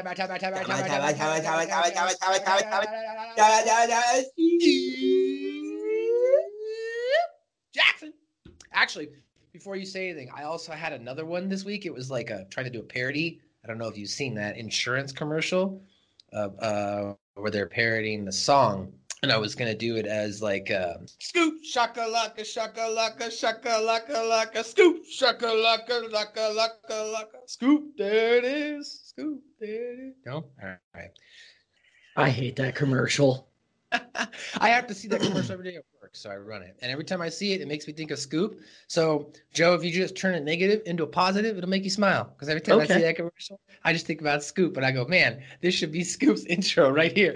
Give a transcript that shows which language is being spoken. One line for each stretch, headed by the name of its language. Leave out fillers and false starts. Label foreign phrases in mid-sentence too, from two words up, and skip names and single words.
English: Jackson. Actually, before you say anything, I also had another one this week. It was like trying to do a parody. I don't know if you've seen that insurance commercial where they're parodying the song. And I was going to do it as like, scoop, shakalaka, shakalaka, shakalaka, laka, scoop, shakalaka, laka, laka, laka, scoop, there it is, scoop, there it is. No? All right. I hate that commercial. I have to see that commercial every day at work, so I run it. And every time I see it, it makes me think of Scoop. So, Joe, if you just turn a negative into a positive, it'll make you smile. Because every time I see that commercial, I just think about Scoop. And I go, man, this should be Scoop's intro right here.